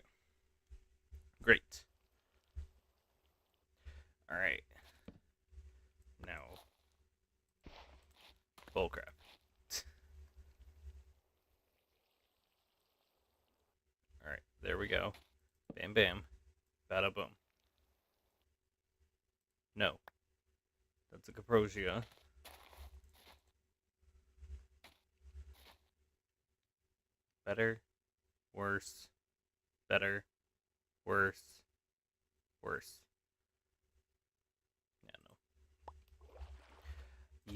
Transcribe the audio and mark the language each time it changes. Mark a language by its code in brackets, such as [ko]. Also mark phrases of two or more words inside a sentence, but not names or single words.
[en] Great. Alright. Now, bullcrap. Alright, there we go. Bam bam. Bada boom. No. That's a Caprosia. Better. Worse. Better. Worse. Worse. Yeah, no.